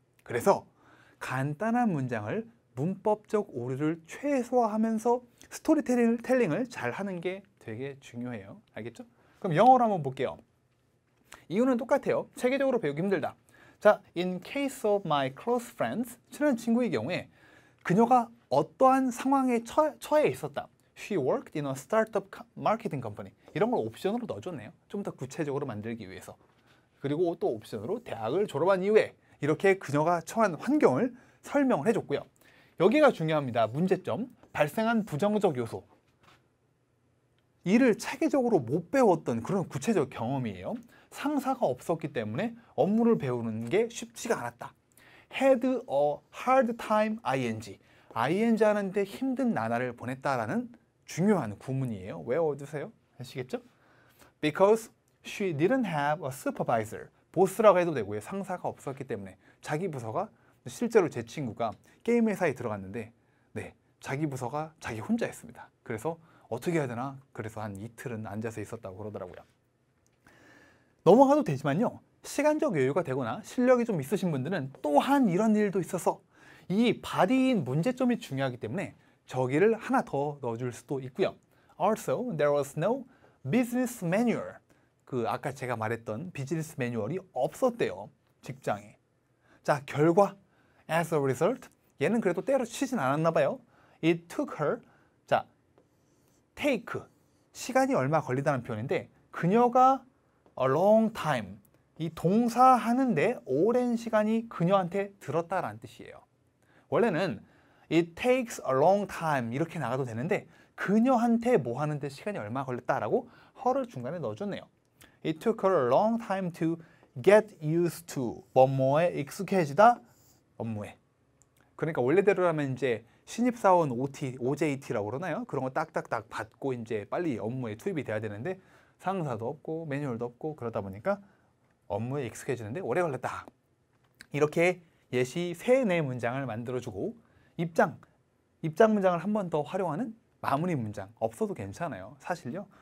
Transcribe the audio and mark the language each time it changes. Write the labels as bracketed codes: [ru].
[ko] 그래서 간단한 문장을 문법적 오류를 최소화하면서 스토리텔링을 잘 하는 게 되게 중요해요. 알겠죠? 그럼 영어로 한번 볼게요. 이유는 똑같아요. 체계적으로 배우기 힘들다. 자, [en] in case of my close friends, [ko] 친한 친구의 경우에 그녀가 어떠한 상황에 처해 있었다. [en] She worked in a startup marketing company. [ko] 이런 걸 옵션으로 넣어줬네요. 좀 더 구체적으로 만들기 위해서. 그리고 또 옵션으로 대학을 졸업한 이후에 이렇게 그녀가 처한 환경을 설명을 해줬고요. 여기가 중요합니다. 문제점, 발생한 부정적 요소. 일을 체계적으로 못 배웠던 그런 구체적 경험이에요. 상사가 없었기 때문에 업무를 배우는 게 쉽지가 않았다. [en] Had a hard time ing [ko] 하는데 힘든 나날을 보냈다라는 중요한 구문이에요. 외워두세요. 아시겠죠? [en] Because she didn't have a supervisor. [ko] 보스라고 해도 되고요. 상사가 없었기 때문에 자기 부서가 실제로 제 친구가 게임 회사에 들어갔는데 네, 자기 부서가 자기 혼자 했습니다. 그래서 어떻게 해야 되나? 그래서 한 이틀은 앉아서 있었다고 그러더라고요. 넘어가도 되지만요. 시간적 여유가 되거나 실력이 좀 있으신 분들은 또한 이런 일도 있어서 이 바디인 문제점이 중요하기 때문에 저기를 하나 더 넣어줄 수도 있고요. [en] Also, there was no business manual. [ko] 그 아까 제가 말했던 비즈니스 매뉴얼이 없었대요. 직장에. 자, 결과 [en] as a result [ko] 얘는 그래도 때려치진 않았나 봐요. [en] It took her. [ko] 자, take 시간이 얼마 걸리다는 표현인데 그녀가 [en] a long time [ko] 이 동사 하는데 오랜 시간이 그녀한테 들었다라는 뜻이에요. 원래는 [en] it takes a long time [ko] 이렇게 나가도 되는데 그녀한테 뭐 하는데 시간이 얼마 걸렸다라고 her를 중간에 넣어줬네요. [en] It took her a long time to get used to [ko] 뭐뭐에 익숙해지다 업무에. 그러니까 원래대로라면 이제 신입사원 OJT라고 그러나요? 그런 거 딱딱딱 받고 이제 빨리 업무에 투입이 돼야 되는데 상사도 없고 매뉴얼도 없고 그러다 보니까 업무에 익숙해지는데 오래 걸렸다. 이렇게 예시 3, 4문장을 만들어주고 입장 문장을 한 번 더 활용하는 마무리 문장 없어도 괜찮아요. 사실요.